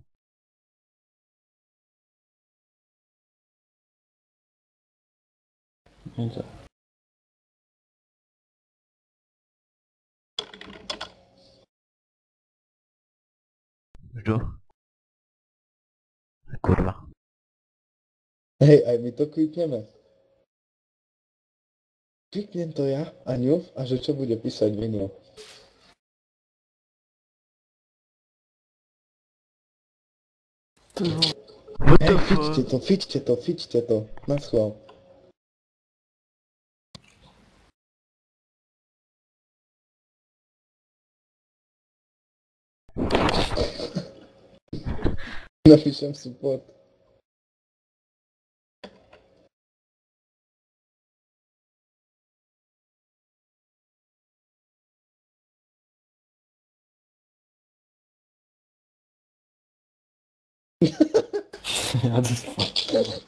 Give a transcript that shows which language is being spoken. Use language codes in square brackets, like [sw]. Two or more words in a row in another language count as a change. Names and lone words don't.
[cs] Nic. Jdu. Kurva. [sk] Hej, aj my to klikneme. Kliknem to ja a ňuf a že čo bude písať Vino. [en] What [sk] Hej, [en] the fuck? [sk] fičte to. Na schvál. Napíšem support. [cs] Já to spal.